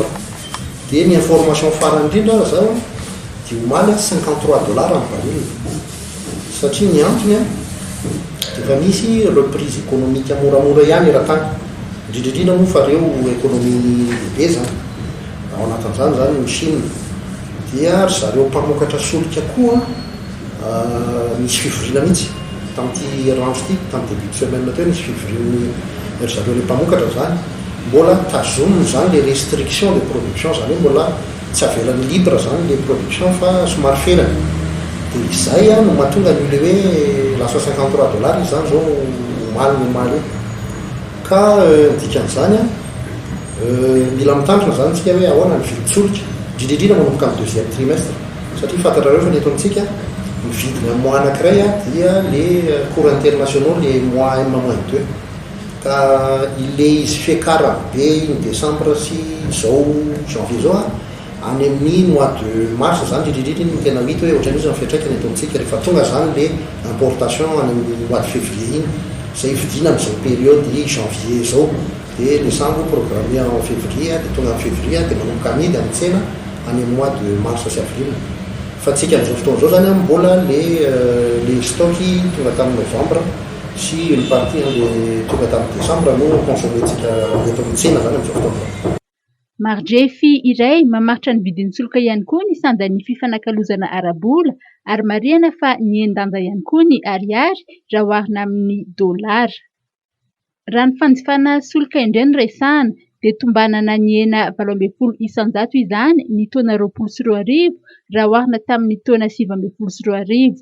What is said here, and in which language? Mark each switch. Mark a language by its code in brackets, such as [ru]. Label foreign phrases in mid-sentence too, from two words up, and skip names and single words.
[mg] Dia ny information farany indrindra zao dia omaly $53 amin'ny baril satria ny antony dia efa misy [fr] reprise économique [mg] moramora ihany eran-tany indrindrindrindra moa fa reo économie be zany ao anatin'izany zany ny Chine dia ry zareo mpamokatra solika koa misy fivoriana mihitsy tamin'ity range ity tamin'ny [fr] début de semaine [mg] teo nisy fivoriany ry zareo le mpamokatra zany mbola tazominy zany le [fr] restriction de production [mg] zany hoe mbola tsy avelany libre zany [fr] le production [mg] fa somary felany dia izay no mahatonga ny le hoe lasa $53 izy zany zao omaly io ka dikan'izany mila mitandrina zany tsika hoe ahoana ny viditsoloka indrindrindrindra manomboka amin'ny [fr] deuxième trimestre [mg] satria fantatrareo fa ny eto amintsika mividina mois anankiray dia [fr] les cours internationaux les mois M-2 [mg] ka ile izy fiakara be iny décembre sy zao janvier zao any amin'ny [fr] mois de mars [mg] zany indrindrindrindra ny tena mity hoe ohatran'izy ny fiatraikany eto amintsika rehefa tonga zany le importation any amin'ny [fr] mois de février [mg] iny zay vidina amin'izao [fr] période janvier [mg] zao dia le sambo [fr] programme en février [mg] dia tonga amin'ny février dia manomboka amidy amin'ny tsena any amin'ny [fr] mois de mars [mg] sy avril fa tsika amin'izao fotoana zao zany mbola le stocki tonga tamin'ny novembre sy [fr] une partie [mg] le tonga tamin'ny décembre no consommentsika eto amin'ny tsena zany amin'izao fotoana Marjefy iray mamaritra ny vidin'ny soloka ihany koa ny sandan'ny fifanakalozana arabola ary marihana fa ny endanja ihany koa ny ariary raha oharina amin'ny dolara. Raha ny fanjifana soloka indray no resahana dia tombanana ny hena 17 isanjato izany ny taona 2024 raha oharina tamin'ny taona 2023.